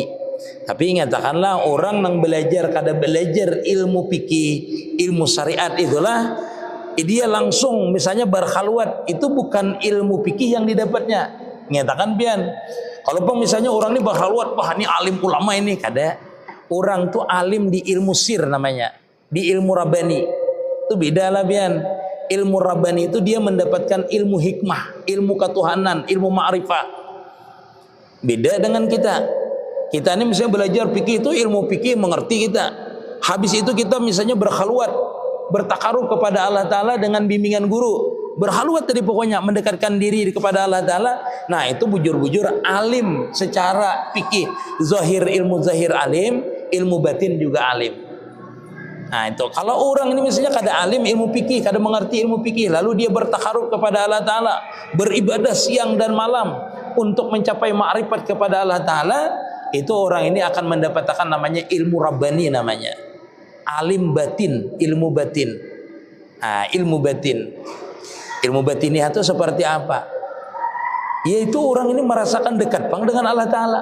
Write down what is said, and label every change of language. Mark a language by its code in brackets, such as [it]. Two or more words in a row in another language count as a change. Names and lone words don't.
[id] Tapi ingatkanlah orang nang belajar kada belajar ilmu fikih, ilmu syariat itulah dia langsung misalnya berkhalwat, itu bukan ilmu fikih yang didapatnya. [bjn] Nyatakan pian. [id] Kalau misalnya orang ini berkhalwat, wah ini alim ulama ini, kada. Orang tuh alim di ilmu sir namanya, di ilmu rabbani. [bjn] Itu beda lah pian. [id] Ilmu rabbani itu dia mendapatkan ilmu hikmah, ilmu ketuhanan, ilmu ma'rifah. Beda dengan kita. Kita ini misalnya belajar fikih itu ilmu fikih mengerti kita. Habis itu kita misalnya berkhalwat, bertakarub kepada Allah Ta'ala dengan bimbingan guru. Berkhalwat tadi pokoknya mendekatkan diri kepada Allah Ta'ala. [bjn] Nah itu bujur-bujur alim secara fikih. [id] Zahir ilmu zahir alim, ilmu batin juga alim. Nah itu kalau orang ini misalnya kada alim ilmu fikih, kada mengerti ilmu fikih, lalu dia bertakarub kepada Allah Ta'ala, beribadah siang dan malam untuk mencapai ma'rifat kepada Allah Ta'ala, itu orang ini akan mendapatkan namanya ilmu rabbani namanya. Alim batin, ilmu batin. Nah, ilmu batin. Ilmu batiniah itu seperti apa? Yaitu orang ini merasakan dekat bang dengan Allah Ta'ala.